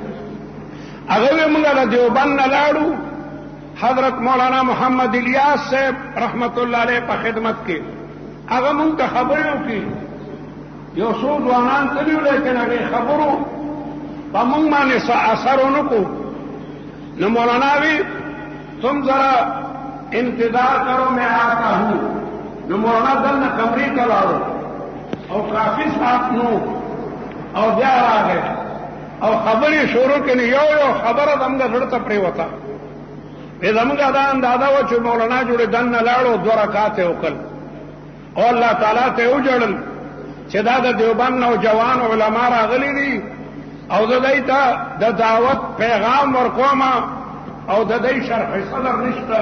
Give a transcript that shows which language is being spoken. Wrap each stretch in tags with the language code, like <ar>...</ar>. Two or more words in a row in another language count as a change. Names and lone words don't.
<ps>هغه موږ د دیوبند نه لاړو، حضرت مولانا محمد الیاس صاحب رحمت الله علیه په خدمت کې هغه موږ ته خبرې وکړي. یو څو ځوانان تللي وو لیکن هغې خبرو په موږ باندې څه اثر ونه کړو. نو مولانا وی</ps> <ur>تم ذرا انتظار کرو میں آتا ہوں.</ur> <ps>نو مولانا دلته کمرې ته لاړو او کافي ساعت نو او بیا راغی او خبرې شروع کړې. یو خبره زموږ زړه ته پرېوته. زموږ دا اندازه وه چې مولانا جوړې دننه لاړو 2 رکعات یې وکړل او الله تعالی ته یې وژړل چې دا د دیوبند نوجوان علما راغلي دي او د دوی ته د دعوت پیغام ورکوم او د دوی شرح صدر نشته.</ps>